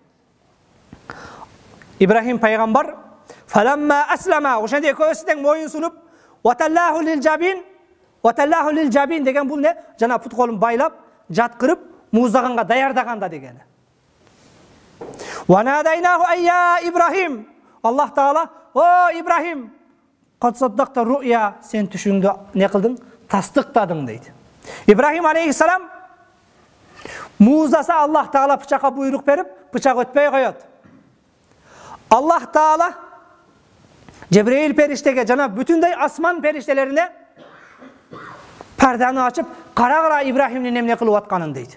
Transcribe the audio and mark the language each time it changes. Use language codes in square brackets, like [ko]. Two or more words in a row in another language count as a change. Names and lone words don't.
[ky] Ибрахим пайгамбар [ar] فلما أسلما, [ky] ошондо экөөсү тең моюн сунуп, [ar] "وتله للجبين" [ky] деген бул не? Жана пут колун байлап, жаткырып, мууздаганга даярдаганда дегени. [ar] "وناديناه أن يا إبراهيم", Аллах Таала: "О Ибрахим, قد صدقت الرؤيا", [ky] сен түшүңдү не кылдың? Тастыктадың дейт. Ибрахим алейхиссалам мууздаса, Аллах Таала бычакка буйрук берип, бычак өтпөй коет. Аллах Таала Жебреил периштеге жана бүтүндөй асман периштелерине парданы ачып, кара Ибрахимдин эмне кылып атканын дейт.